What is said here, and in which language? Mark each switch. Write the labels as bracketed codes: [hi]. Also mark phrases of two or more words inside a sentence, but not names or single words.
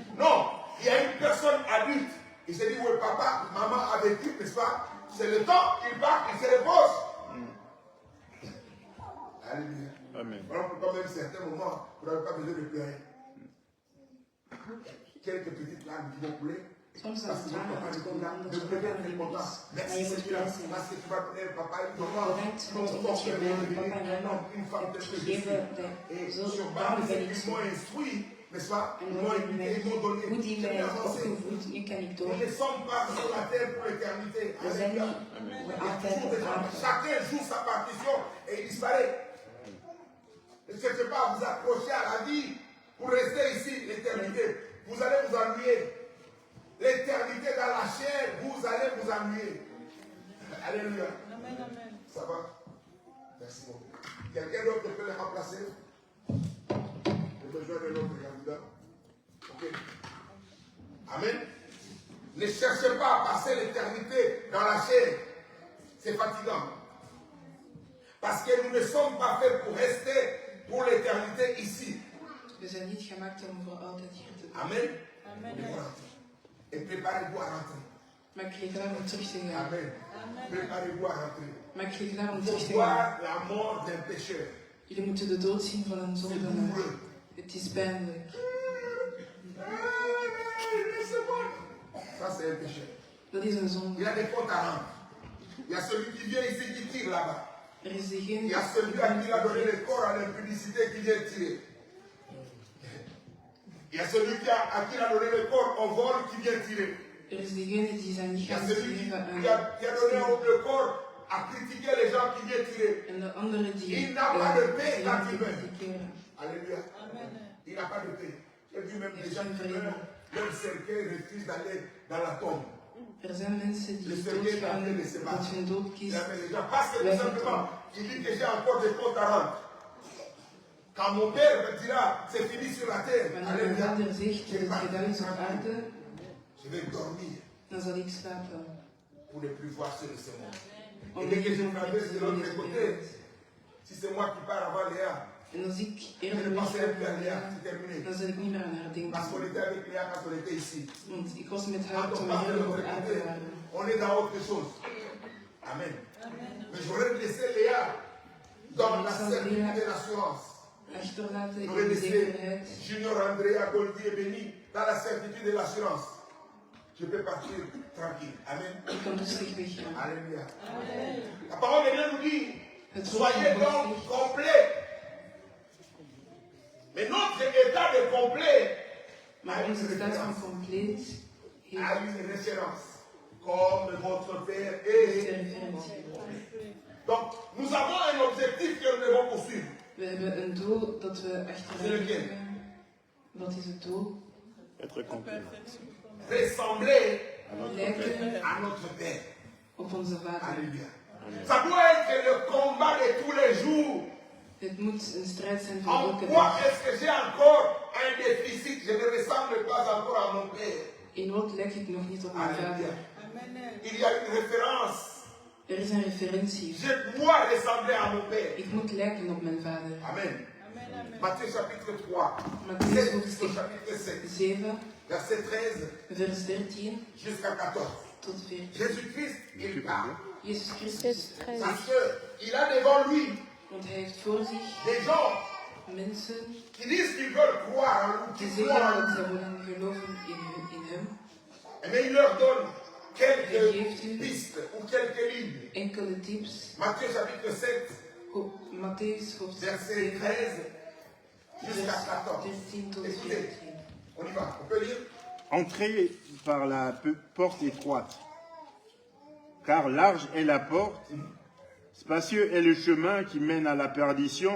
[fr] Non, il y a une personne adulte. Il s'est dit, oui, papa, maman a vécu, n'est-ce pas? C'est le temps, il part, il se repose. Alléluia. Amen. Voilà pourquoi même certains moments, vous n'avez pas besoin de pleurer. Quelques petites larmes qui vont couler. [nl] Soms [fr] Parce [nl] als [fr] que votre [nl] tranen [fr] papa est [nl] uitkomen [fr] là. [nl] omdat [fr] Ne [nl] je [fr] pleurez [nl] papa [fr] pas, [nl] niet [fr] content. [nl] meer is. Maar [fr] Merci [nl] je moet [fr] Seigneur, [nl] blij zijn. [fr] parce que tu vas donner papa et maman. [nl] Bedankt [fr] Ton [nl] omdat je mij papa en mama [fr] une femme [nl] hebt [fr] telle que je [nl] gegeven. [fr] suis. Et [nl] Zo [fr] sur [nl] daarom [fr] base, [nl] ben ik [fr] ils [nl] zo. [fr] m'ont instruit, n'est-ce pas? [nl] En [fr] Ils m'ont [nl] omdat je [fr] éduqué, [nl] mij [fr] ils m'ont donné. [nl] goed in [fr] J'ai [nl] mij hebt [fr] avancé. [nl] opgevoed, nu kan ik door. [fr] Nous ne sommes pas sur la terre pour l'éternité. [nl] We zijn [fr] Alléluia. [nl] niet [fr] Il y a [nl] altijd [fr] toujours [nl] op [fr] des gens, [nl] aarde. [fr] chacun joue sa partition et il disparaît. Ne cherchez pas à vous accrocher à la vie pour rester ici l'éternité. Vous allez vous ennuyer. L'éternité dans la chair, vous allez vous ennuyer. Alléluia. Amen, amen. Ça va? Merci beaucoup. Quelqu'un d'autre peut les remplacer? J'ai besoin de notre candidat. Ok. Amen. Ne cherchez pas à passer l'éternité dans la chair. C'est fatigant. Parce que nous ne sommes pas faits pour rester pour l'éternité ici. [nl] We zijn niet gemaakt om voor altijd hier te blijven. [fr] Amen. Amen. Et vous rentrez. Et préparez-vous à rentrer. [nl] Maak je klaar om terug te gaan. [fr] Amen. Préparez-vous à rentrer. [nl] Maak je klaar om [fr] Il [nl] terug [fr] faut [nl] te gaan. [fr] voir la mort d'un pécheur. [nl] Jullie moeten de dood zien van een [fr] C'est [nl] zondaar. [fr] douloureux. [nl] Het is pijnlijk. [fr] Ça, c'est un pécheur. [nl] Dat is een [fr] Il y [nl] zondaar. [fr] a des comptes à rendre. Il y a celui qui vient ici qui tire là-bas. [nl] Er is [fr] Il [nl] degene [fr] y a celui à qui il a donné le corps à l'impudicité qui vient tirer. Il y a celui à qui il a donné le corps au vol qui vient tirer. [nl] Er is degene die zijn [fr] Il y a [nl] lichaam [fr] celui [nl] gegeven [fr] qui a donné le corps à critiquer les gens qui viennent tirer. [nl] en de andere die [fr] Il n'a pas de paix [nl] zijn [fr] quand [nl] te [fr] il meurt. [nl] kritiseren. [fr] Alléluia. Il n'a pas de paix. J'ai vu même des gens qui meurent, leur cercueil refuse d'aller dans la tombe. [nl] Er zijn mensen [fr] Le [nl] die [fr] cercueil est en [nl] doodgaan [fr] train de se [nl] dat [fr] battre. [nl] hun [fr] Il [nl] doodkist [fr] amène les gens parce que tout [nl] weggetrokken. [fr] simplement, il dit que j'ai encore des comptes à rendre. Quand mon père me dira, c'est fini sur la terre. [nl] Wanneer mijn [fr] Alléluia. [nl] vader zegt dat het gedaan is op aarde, [fr] Je vais dormir [nl] dan zal ik slapen. [fr] pour ne plus voir ceux de ce monde. [nl] Om [fr] Et dès que [nl] niet [fr] je [nl] meer te [fr] traverse de [nl] zien [fr] l'autre [nl] in [fr] côté, [nl] deze wereld. [fr] si c'est moi qui pars avant Léa, [nl] En als ik [fr] je [nl] eerder [fr] ne [nl] weg [fr] penserai [nl] ga [fr] plus à [nl] van [fr] Léa, [nl] Léa, [fr] c'est terminé. [nl] dan zal ik niet meer aan haar [fr] Parce [nl] denken. [fr] qu'on était avec Léa quand on était ici. [nl] Want ik was met haar [fr] Quand [nl] toen [fr] on [nl] we [fr] passe de [nl] hier [fr] l'autre [nl] op aarde [fr] côté, [nl] waren. [fr] on est dans autre chose. Amen. Mais j'aurais laissé Léa dans la certitude de l'assurance. [nl] Achterlaten in [fr] J'aurais [nl] de [fr] laissé [nl] zekerheid. [fr] Junior Andrea Goldi et Béni dans la certitude de l'assurance. Je peux partir tranquille. Amen. [nl] Ik kan rustig weggaan. [fr] Alléluia. La parole de Dieu nous dit, [nl] Het woord [fr] soyez [nl] van God [fr] donc [nl] zegt, [fr] complets. Mais notre état de complet [nl] maar onze staat van compleet [fr] a [nl] heeft [fr] une référence. Comme votre Père [nl] de [fr] est. [nl] referentie. [fr] Donc, nous avons un objectif que nous devons poursuivre. [nl] We hebben een doel dat we achterna [fr] Lequel? [nl] gaan. Wat is het doel? [fr] Être complet. Ressembler À notre Père. [nl] Lijken [fr] à notre Père. [nl] op onze Vader. [fr] Alléluia. Ça doit être le combat de tous les jours. [nl] Het moet een strijd zijn voor [fr] En [nl] elke [fr] quoi [nl] dag. [fr] est-ce que j'ai encore un déficit? Je ne ressemble pas encore à mon Père. [nl] In wat lijk ik nog niet op mijn [fr] Alléluia. [nl] Vader? [fr] Il y a une référence. [nl] Er is een referentie. [fr] Je dois ressembler à mon Père. [nl] Ik moet lijken op mijn Vader. [fr] Amen. Matthieu chapitre 3. [nl] Matthäus [fr] 7 jusqu'au [nl] hoofdstuk [fr] chapitre 7. [nl] 7, [fr] Verset 13 [nl] vers 13 [fr] jusqu'à 14. [nl] tot 14. [fr] Jésus-Christ, il parle. [nl] Jezus Christus [fr] Parce qu'il a devant lui [nl] want hij heeft voor zich [fr] des gens [nl] mensen [fr] qui disent qu'ils veulent croire en lui, [nl] die [fr] qui croient [nl] zeggen [fr] en [nl] dat [fr] lui. [nl] zij willen geloven in hem. [fr] Mais il leur donne quelques Jésus. pistes ou quelques lignes. [nl] Enkele tips. [fr] Matthieu chapitre 7, [nl] Matthäus hoofdstuk [fr] verset [nl] 7, [fr] 13 jusqu'à [nl] vers [fr] 14. [nl] 13 tot [fr] Écoutez, [nl] 14. [fr] on y va, on peut lire. Entrez par la porte étroite, car large est la porte, spacieux est le chemin qui mène à la perdition,